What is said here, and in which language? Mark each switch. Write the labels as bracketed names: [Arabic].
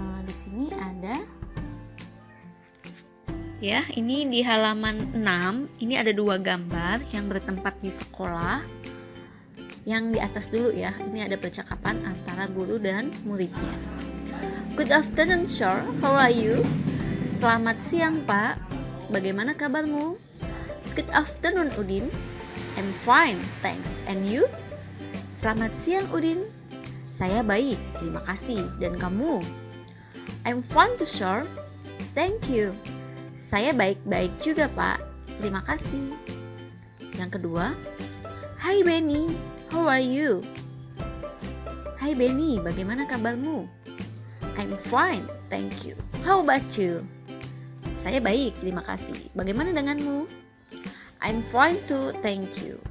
[Indonesian] Di sini ada ya, ini di halaman 6 ini ada 2 gambar yang bertempat di sekolah. Yang di atas dulu ya, ini ada percakapan antara guru dan muridnya. [English] Good afternoon, sir, how are you? [Indonesian] Selamat siang, Pak, bagaimana kabarmu? [English] Good afternoon, Udin. I'm fine, thanks, and you? [Indonesian] Selamat siang, Udin. Saya baik, terima kasih, dan kamu? [English] I'm fine too, sir, thank you. [Indonesian] Saya baik-baik juga, Pak, terima kasih. Yang kedua, [English] Hi Benny, how are you? [Indonesian] Hai Benny, bagaimana kabarmu? [English] I'm fine, thank you. How about you? [Indonesian] Saya baik, terima kasih. Bagaimana denganmu? [English] I'm fine too, thank you.